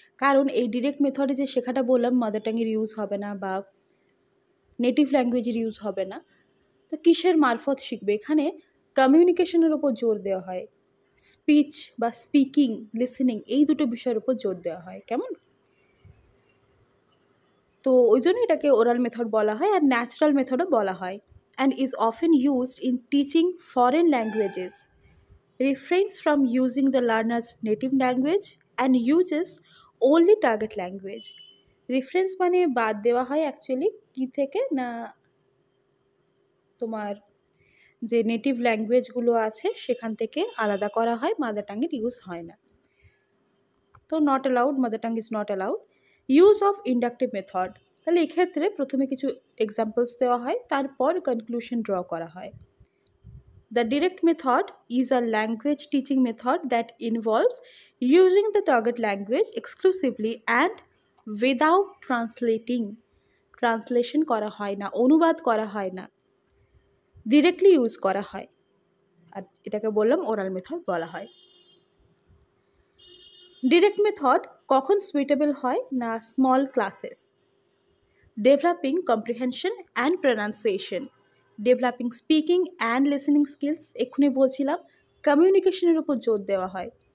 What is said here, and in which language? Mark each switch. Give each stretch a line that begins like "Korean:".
Bangla: কারণ এই ডিরেক্ট মেথডে যে শেখাটা বললাম মাদার টাঙের ইউজ হবে না বা নেটিভ ল্যাঙ্গুয়েজের ইউজ হবে না, তো কিসের মারফত শিখবে? এখানে কমিউনিকেশনের ওপর জোর দেওয়া হয়, স্পিচ বা স্পিকিং, লিসেনিং, এই দুটো বিষয়ের উপর জোর দেওয়া হয়। কেমন? তো ওই জন্য এটাকে ওরাল মেথড বলা হয় আর ন্যাচারাল মেথডও বলা হয়।
English: And is often used in teaching foreign languages, refrains from using the learner's native language and uses only target language.
Bangla: Reference মানে বাদ দেওয়া হয় অ্যাকচুয়ালি কি থেকে না, তোমার যে নেটিভ ল্যাঙ্গুয়েজগুলো আছে সেখান থেকে আলাদা করা হয়, মাদার টাঙ্গের ইউজ হয় না। তো
English: Not allowed, mother tongue is not allowed. Use of inductive method,
Bangla: তাহলে এক্ষেত্রে প্রথমে কিছু এক্সাম্পলস দেওয়া হয়, তারপর কনক্লুশন ড্র করা হয়।
English: The direct method is a language teaching method that involves using the target language exclusively and without translating.
Bangla: Translation করা হয় না, অনুবাদ করা হয় না, ডিরেক্টলি ইউজ করা হয়, আর এটাকে বললাম ওরাল মেথড বলা হয়। ডিরেক্ট মেথড কখন সুইটেবল হয় না,
English: small classes, developing comprehension and pronunciation, developing speaking and listening skills,
Bangla: এক্ষুনি বলছিলাম কমিউনিকেশনের উপর জোর দেওয়া হয়।